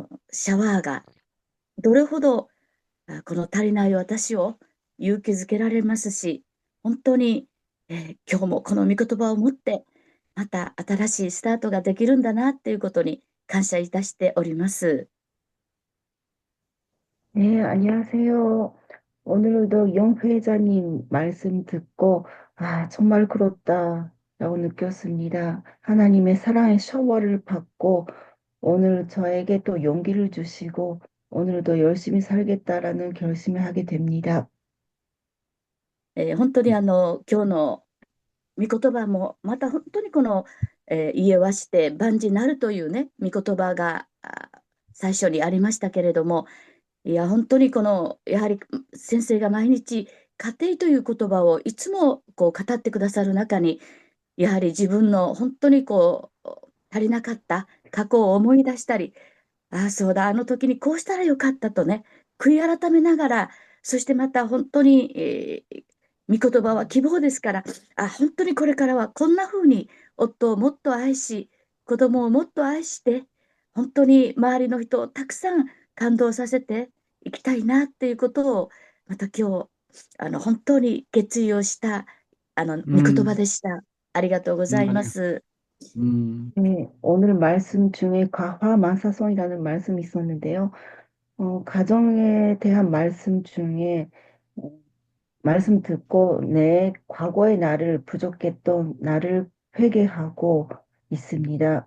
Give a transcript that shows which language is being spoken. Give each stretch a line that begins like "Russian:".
Japanese: シャワーがどれほどこの足りない私を勇気づけられますし、本当に、今日もこの御言葉を持って、また新しいスタートができるんだなっていうことに感謝いたしております。
Korean: 네, 안녕하세요. 오늘도 영 회장님 말씀 듣고, 정말 그렇다라고 느꼈습니다. 하나님의 사랑의 샤워를 받고, 오늘 저에게 또 용기를 주시고, 오늘도 열심히 살겠다라는 결심을 하게 됩니다.
Japanese: 本当に今日の御言葉も、また本当にこの、家はして万事なるというね、御言葉が最初にありましたけれども、いや、本当にこの、やはり先生が毎日、家庭という言葉をいつもこう語ってくださる中に、やはり自分の本当にこう、足りなかった過去を思い出したり、そうだ、あの時にこうしたらよかったとね、悔い改めながら、そしてまた本当に、御言葉は希望ですから、本当にこれからはこんな風に夫をもっと愛し、子供をもっと愛して、本当に周りの人をたくさん感動させていきたいなっていうことを、また今日、本当に決意をした、御言葉 음, でした。ありがとうございま
Korean: 아니,
Japanese: す。
Korean: 네, 오늘 말씀 중에 가화만사성이라는 말씀이 있었는데요. 가정에 대한 말씀 중에 어, 말씀 듣고 내 과거의 나를 부족했던 나를 회개하고 있습니다.